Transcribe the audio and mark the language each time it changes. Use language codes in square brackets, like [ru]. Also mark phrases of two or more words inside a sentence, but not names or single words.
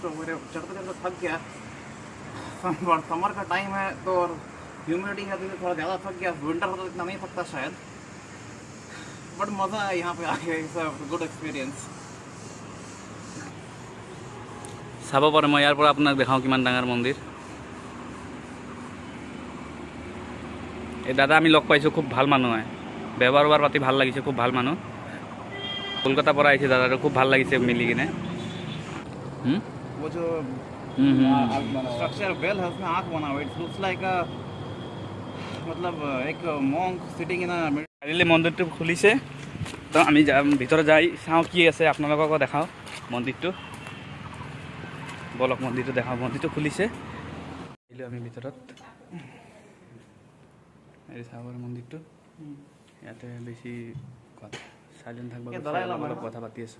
[hi] तो मेरे चढ़ते चढ़ते थक गया समर का टाइम है तो और ह्यूमिडिटी है तो थोड़ा ज़्यादा थक गया विंटर होता तो इतना नहीं थकता शायद बट मज़ा है यहाँ पे आके [en] it's a good experience. [as] চাব পাৰে মই যাৰ আপোনাক দেখাওঁ কি ডাঙৰ মন্দিৰ এই দাদা আমি লগ পাইছোঁ খুব ভাল মানুহ হয় ব্যৱহাৰ পাতি ভাল লাগিছে খুব ভাল মানুহ কলকাতাৰ পৰা আহিছে দাদাটো, খুব ভাল লাগিছে মিলি কিনে। [hi] वो जो स्ट्रक्चर बेल है उसमें आँख बना हुआ, [en] it's looks like [hi] मतलब एक [en] monk sitting in a [as] কাইলৈ মন্দিৰটো খুলিছে, তো আমি ভিতৰত যাই চাওঁ কি আছে, আপোনালোককো দেখাওঁ মন্দিৰটো। বলক মন্দিৰটো দেখাওঁ, মন্দিৰটো খুলিছে। আহিলোঁ আমি ভিতৰত, এই চাব মন্দিৰটো। ইয়াতে বেছি চাইলেণ্ট থাকিব, অলপ কথা পাতি আছোঁ।